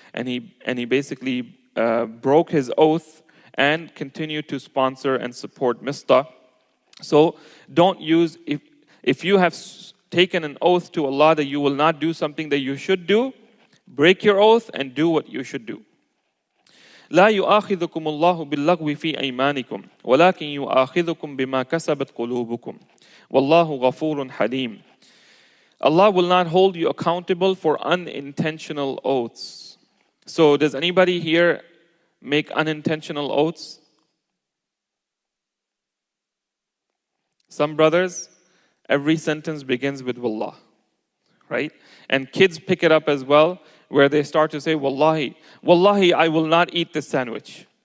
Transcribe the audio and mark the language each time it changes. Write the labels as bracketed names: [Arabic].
[English] And he basically broke his oath and continued to sponsor and support Mistah. So don't use, if you have taken an oath to Allah that you will not do something that you should do, break your oath and do what you should do. [Arabic] لا يؤاخذكم الله باللغو في أيمانكم ولكن يؤاخذكم بما كسبت قلوبكم والله غفور حليم. [English] Allah will not hold you accountable for unintentional oaths. So does anybody here make unintentional oaths? Some brothers, every sentence begins with wallah, right? And kids pick it up as well, where they start to say, wallahi, wallahi, I will not eat this sandwich.